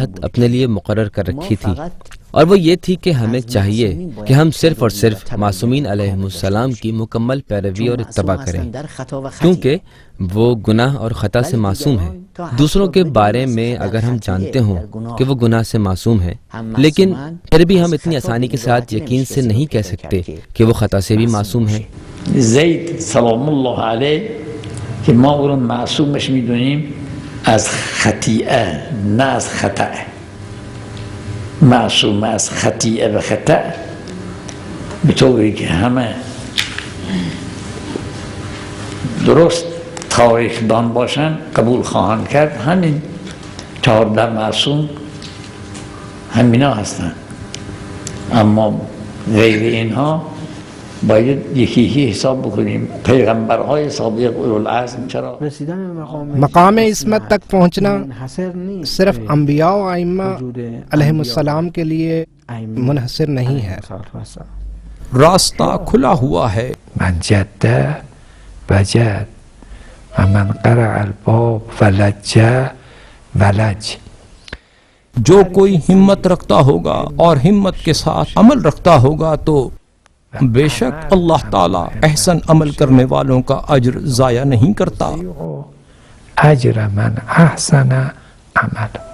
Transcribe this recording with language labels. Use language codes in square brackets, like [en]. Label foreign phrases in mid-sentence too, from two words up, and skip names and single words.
[ur] حد اپنے لیے مقرر کر رکھی تھی، اور وہ یہ تھی کہ ہمیں چاہیے کہ ہم صرف اور صرف معصومین علیہم السلام کی مکمل پیروی اور اتباع کریں، کیونکہ وہ گناہ اور خطا سے معصوم ہیں۔ دوسروں کے بارے میں اگر ہم جانتے ہوں کہ وہ گناہ سے معصوم ہیں، لیکن پھر بھی ہم اتنی آسانی کے ساتھ یقین سے نہیں کہہ سکتے کہ وہ خطا سے بھی معصوم ہیں۔ [fa] زید سلام الله علیه که ما او رو معصومش میدونیم از خطیئه نه از خطأ، معصوم از خطیئه و خطأ به طوری که همه درست تاریخ دان باشن قبول خواهند کرد. همین 14 معصوم همینا هستن، اما غیر اینها باید یکی یکی حساب بکنیم. پیغمبرهای سابق اولوالعزم چرا؟ [ur] مقام عصمت تک پہنچنا صرف انبیاء و ائمہ علیہم السلام کے لیے منحصر نہیں ہے. راستہ کھلا ہوا ہے. [ar] من جد وجد و من قرع الباب ولج ولج. [ur] جو کوئی ہمت رکھتا ہوگا اور ہمت کے ساتھ عمل رکھتا ہوگا تو بے شک اللہ تعالی احسن عمل کرنے والوں کا اجر ضائع نہیں کرتا. [ar] اجر من احسن عمل.